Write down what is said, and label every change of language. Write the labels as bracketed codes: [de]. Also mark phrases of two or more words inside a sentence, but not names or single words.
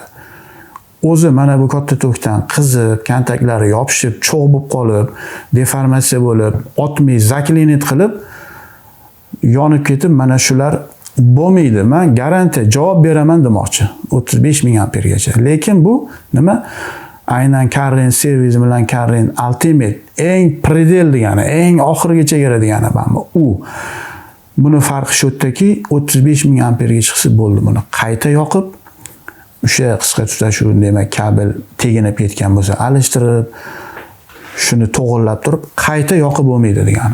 [uz] O'zi mana bu katta tokdan qizib, kontaktlari yopishib, cho'g' bo'lib qolib, deformatsiya bo'lib, otmay zaklinit qilib yonib ketib, mana shular bo'lmaydi. Men garantiya javob beraman demoqchi. 35 ming ampergacha. Lekin bu nima? Aynan [en] current service [uz] bilan [en] current ultimate [uz] eng predel degani, eng oxirgi chegara degani mana u. Buni farqi shu yerdaki, 35 ming amperga chiqsa bo'ldi. Buni qayta yoqib, o'sha qisqa tutashuv demak kabel teginib ketgan bo'lsa, alishtirib, shuni to'g'irlab turib, qayta yoqib bo'lmaydi degani.